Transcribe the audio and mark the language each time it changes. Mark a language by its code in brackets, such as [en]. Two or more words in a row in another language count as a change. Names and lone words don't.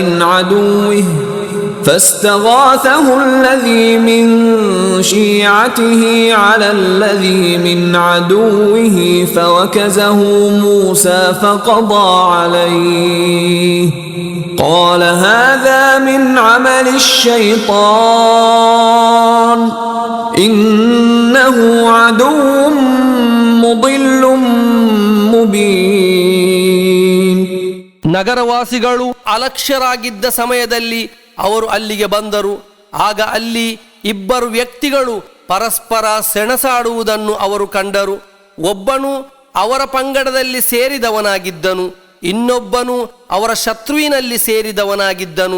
[ar] عدوه فاستغاثه الذي من شيعته على الذي من عدوه فوكزه موسى فقضى عليه قال هذا من عمل الشيطان إنه عدو مضل مبين. [kn] ನಗರವಾಸಿಗಳು ಅಲಕ್ಷ್ಯರಾಗಿದ್ದ ಸಮಯದಲ್ಲಿ ಅವರು ಅಲ್ಲಿಗೆ ಬಂದರು. ಆಗ ಅಲ್ಲಿ ಇಬ್ಬರು ವ್ಯಕ್ತಿಗಳು ಪರಸ್ಪರ ಸೆಣಸಾಡುವುದನ್ನು ಅವರು ಕಂಡರು. ಒಬ್ಬನು ಅವರ ಪಂಗಡದಲ್ಲಿ ಸೇರಿದವನಾಗಿದ್ದನು, ಇನ್ನೊಬ್ಬನು ಅವರ ಶತ್ರುವಿನಲ್ಲಿ ಸೇರಿದವನಾಗಿದ್ದನು.